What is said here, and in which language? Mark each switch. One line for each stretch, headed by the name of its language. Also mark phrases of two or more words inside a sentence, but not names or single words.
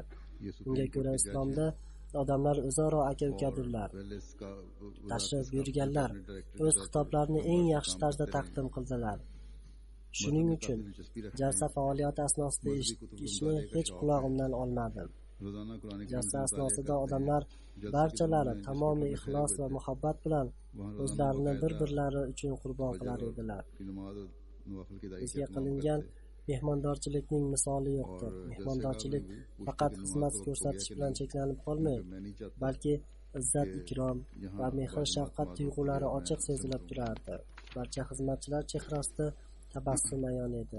Uzbek: Unga ko'ra islomda odamlar o'zaro aka-ukadirlar. Tashrif buyurganlar o'z xitoblarini eng yaxshi tarzda taqdim qildilar. Shuning uchun jalsa faoliyati asnosida eshitishni hech qulog'imdan olmadim.
Urdu: روزانہ قرآن کریم
Uzbek: jalsa
Urdu: का
Uzbek: asnosida
Urdu: मुताला
Uzbek: odamlar
Urdu: करते
Uzbek: barchalari
Urdu: हैं।
Uzbek: tamomiy ixlos va muhabbat bilan o'zlarini bir birlari uchun qurbon qilar edilar.
Urdu: کہ نماز اور نوافل کی ادائیگی
Uzbek: Bizga
Urdu: का
Uzbek: qilingan mehmondorchilikning misoli yo'qdir. Mehmondorchilik faqat xizmat ko'rsatish bilan cheklanib qolmaydi, balki izzat ikrom va mehr shafqat tuyg'ulari ochiq sezilib turardi. Barcha xizmatchilar chehrasida tabassum ayon edi.